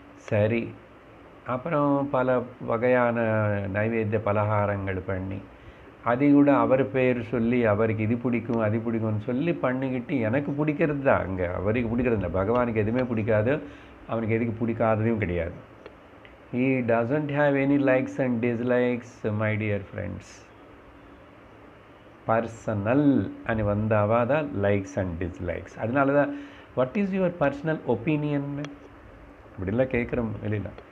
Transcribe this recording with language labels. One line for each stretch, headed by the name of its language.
Tamil: சரி, அப்புறம் பல வகையான நைவேத்திய பலகாரங்கள் பண்ணி அதை கூட அவர் பேர் சொல்லி அவருக்கு இது பிடிக்கும் அது பிடிக்கும்னு சொல்லி பண்ணிக்கிட்டு எனக்கு பிடிக்கிறது தான். அங்கே அவருக்கு பிடிக்கிறது இல்லை, பகவானுக்கு எதுவுமே பிடிக்காது, அவனுக்கு எதுக்கு பிடிக்காததும் கிடையாது.
English: He doesn't have any likes and dislikes, my dear friends.
Tamil: Personal అని வந்தாவா தான் லைக்ஸ் அண்ட் டிஸ்லைக்ஸ். அதனால தான்
English: what is your personal opinion
Tamil: இப்படிலாம் கேட்குறோம் வெளியில்.